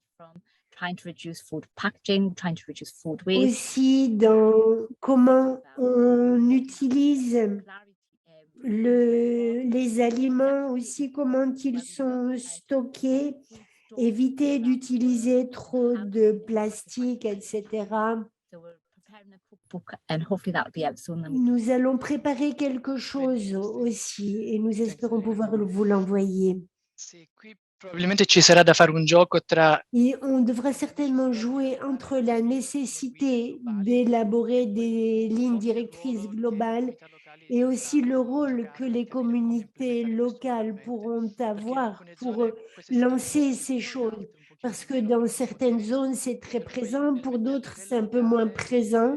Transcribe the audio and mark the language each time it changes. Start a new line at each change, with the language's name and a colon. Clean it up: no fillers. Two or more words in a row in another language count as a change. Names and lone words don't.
French: Aussi dans comment on utilise les aliments, aussi comment ils sont stockés, éviter d'utiliser trop de plastique, etc. Nous allons préparer quelque chose aussi et nous espérons pouvoir vous l'envoyer.
Italian: Probabilmente ci sarà da fare un gioco tra
French: Et on devra certainement jouer entre la nécessité d'élaborer des lignes directrices globales et aussi le rôle que les communautés locales pourront avoir pour lancer ces choses. Parce que dans certaines zones, c'est très présent, pour d'autres, c'est un peu moins présent.